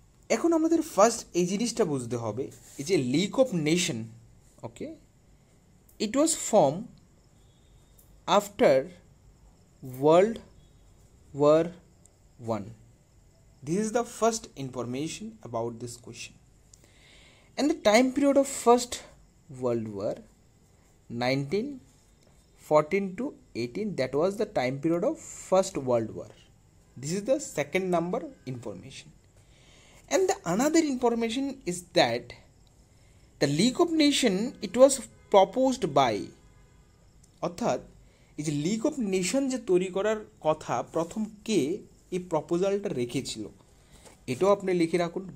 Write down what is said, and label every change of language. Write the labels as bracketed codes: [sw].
[bn] এখন আমাদের ফার্স্ট এই জিনিসটা বুঝতে হবে, এই যে league of nation, okay, [en] It was form after World War 1. This is the first information about this question. And the time period of First World War 1914 to 18, that was the time period of First World War. This is the second number information. And the another information is that the League of Nations, it was proposed by, [bn] অর্থাৎ এই যে league of nation যে তৈরি করার কথা প্রথম কে এই প্রপোজালটা রেখেছিল, এটাও আপনি লিখে রাখুন।